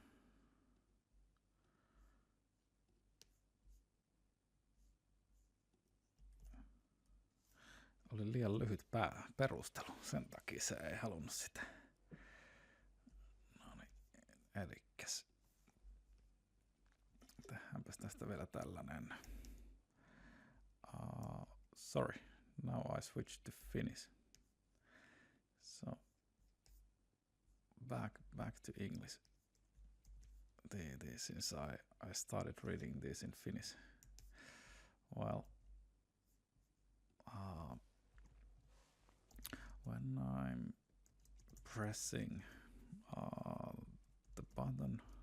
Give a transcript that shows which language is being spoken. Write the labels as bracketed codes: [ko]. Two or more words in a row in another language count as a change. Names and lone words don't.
[fi] Oli liian lyhyt perustelu, sen takia se ei halunnut sitä. No niin, elikkäs. Tehdäänpäs tästä vielä tällainen. [en] Sorry, now I switched to Finnish. So, back to English. Since I started reading this in Finnish. Well, when I'm pressing the button